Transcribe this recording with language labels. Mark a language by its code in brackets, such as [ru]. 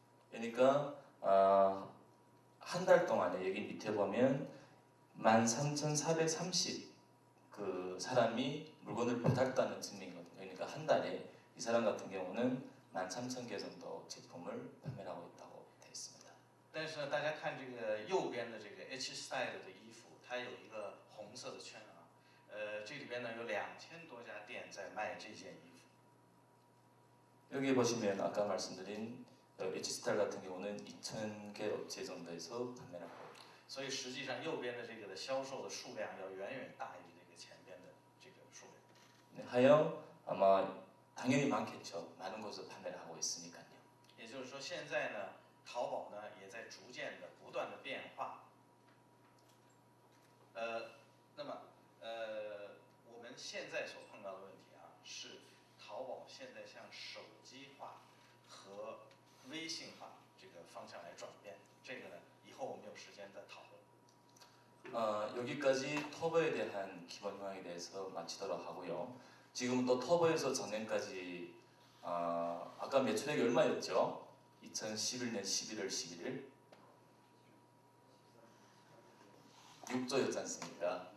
[ko] 그러니까 한 달 동안에 여기 밑에 보면 13,430 그 사람이 물건을 받았다는 증명이거든요. 그러니까 한 달에 이 사람 같은 경우는 13,000개 정도 제품을 판매하고 있다고 되어 있습니다. [zh] 但是呢，大家看这个右边的这个 H Style 的衣服，它有一个红色的圈啊，这里边呢有2000多家店在卖这件衣服。 [ko] 여기 보시면 아까 말씀드린 H스타일 같은 경우는 2,000개 업체 정도에서 판매를 하고. [zh] 所以实际上右边的这个的销售的数量要远远大于这个前边的这个数量。 [ko] 네, 하여 아마 당연히 많겠죠. 많은 곳에서 판매를 하고 있으니까요. [zh] 也就是说，现在呢，淘宝呢也在逐渐的不断的变化。那么我们现在所碰到的问题啊，是淘宝现在向手机化和微信化这个方向来转变。这个呢，以后我们有时间再讨论。 [ko] 여기까지 터보에 대한 기본 요약에 대해서 마치도록 하고요. 지금 또 터보에서 작년까지 아까 매출액이 얼마였죠? 2011년 11월 11일 6조였지 않습니까?